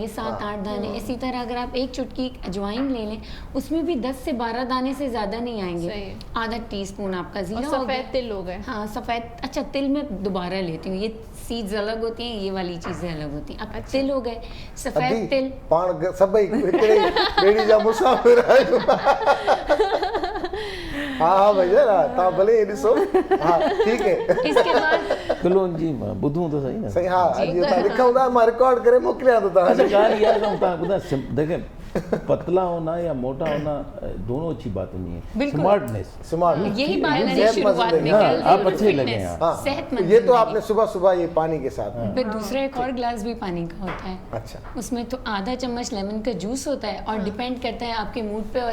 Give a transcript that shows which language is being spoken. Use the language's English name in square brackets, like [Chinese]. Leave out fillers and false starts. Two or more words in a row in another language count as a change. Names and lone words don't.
[Urdu] 7-8 دانے. اسی طرح اگر آپ ایک چٹکی اجوائن لے لیں، اسمیں بھی 10 سے 12 دانے سے زیادہ نہیں آئیں گے. صحیح. آدھا ٹیسپون آپکا اور زیرہ ہو سفید گیا. تل ہو گئے. ہاں، سفید، اچھا تل میں دوبارہ لیتی ہوں، یہ سیڈز الگ ہوتی ہیں، یہ والی چیزیں الگ ہوتی ہیں. اب تل ہو گئے، سفید تل, [Sindhi] पाण सभई हिकिड़े ॿेड़ी जा मुसाफ़िर आहियूं। हाँ भैया तव्हां भले हे ॾिसो। [Urdu] ہاں ٹھیک ہے, اسکے بعد [Sindhi] कलौंजी ॿुधूं त सही न। सही। हाँ अॼु तव्हां लिखूं था, मां रिकॉर्ड करे मोकिलियां थो अच्छा, तव्हांखे। ॻाल्हि इहा आहे, तव्हां ॿुधाए देखें, [Urdu] پتلا ہونا یا موٹا ہونا دونوں اچھی بات نہیں ہے. بالکل. اسمارٹنس, اسمارٹ, یہی بات مینے صحتمند شروعات میں زندگی. ہاں, کہی, آپ اچھے لگے فٹنس, ہیں. ہاں, صحتمند یہ تو زندگی. آپنے صبح صبح یہ پانی کے ساتھ. پھر دوسرا ایک اور گلاس بھی پانی کا ہوتا ہے. اچھا, اسمیں تو آدھا چمچ لیمن کا جوس ہوتا ہے اور ڈیپینڈ کرتا ہے آپکے موڈ پہ.